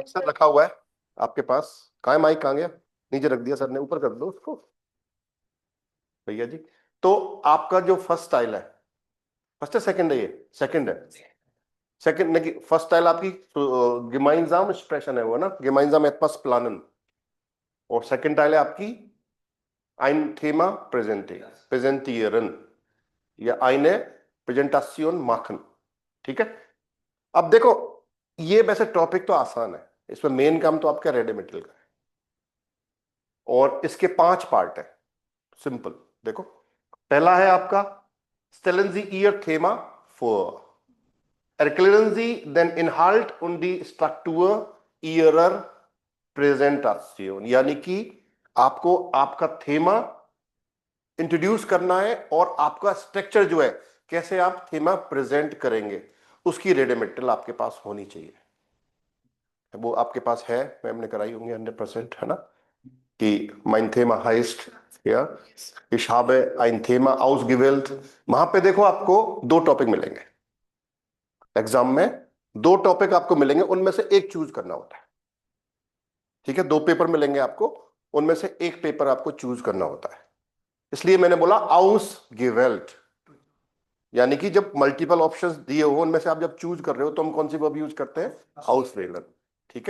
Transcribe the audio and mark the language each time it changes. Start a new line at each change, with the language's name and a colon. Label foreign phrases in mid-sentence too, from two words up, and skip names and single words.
Hindi: माइक सर रखा हुआ है आपके पास। कहाँ है माइक? कहाँ गया? नीचे रख दिया सर ने, ऊपर कर दो उसको भैया जी। तो आपका जो
English: first style
Hindi: है, फर्स्ट है सेकंड है? ये सेकंड है। सेकंड नहीं,
English: first style
Hindi: आपकी gemeinsam एक्सप्रेशन है वो ना,
German: gemeinsam etwas planen।
Hindi: और
English: second style
Hindi: है आपकी
German: ein Thema präsentieren
Hindi: या
German: eine Präsentation machen।
Hindi: ठीक है। अब देखो, ये वैसे टॉपिक तो आसान है, इसमें मेन काम तो आपका रेडिमेटल का है और इसके 5 पार्ट है। सिंपल देखो, पहला है आपका
German: stellen Sie ihr Thema vor, erklären Sie den Inhalt und die Struktur Ihrer Präsentation।
Hindi: यानी कि आपको आपका थेमा इंट्रोड्यूस करना है और आपका स्ट्रक्चर जो है, कैसे आप थीमा प्रेजेंट करेंगे, उसकी रेडिमेटल आपके पास होनी चाहिए। वो आपके पास है, मैम ने कराई होंगी 100%, है ना?
German: कि mein Thema heißt, ja, ich habe ein Thema ausgewählt।
Hindi: वहां पे देखो आपको 2 टॉपिक मिलेंगे एग्जाम में। 2 टॉपिक आपको मिलेंगे, उनमें से एक चूज करना होता है। ठीक है, 2 पेपर मिलेंगे आपको, उनमें से एक पेपर आपको चूज करना होता है। इसलिए मैंने बोला ausgewählt, यानी कि जब
English: multiple options
Hindi: दिए हो, उनमें से आप जब चूज कर रहे हो तो हम कौन सी
English: verb use
Hindi: करते हैं? auswählen। ठीक है।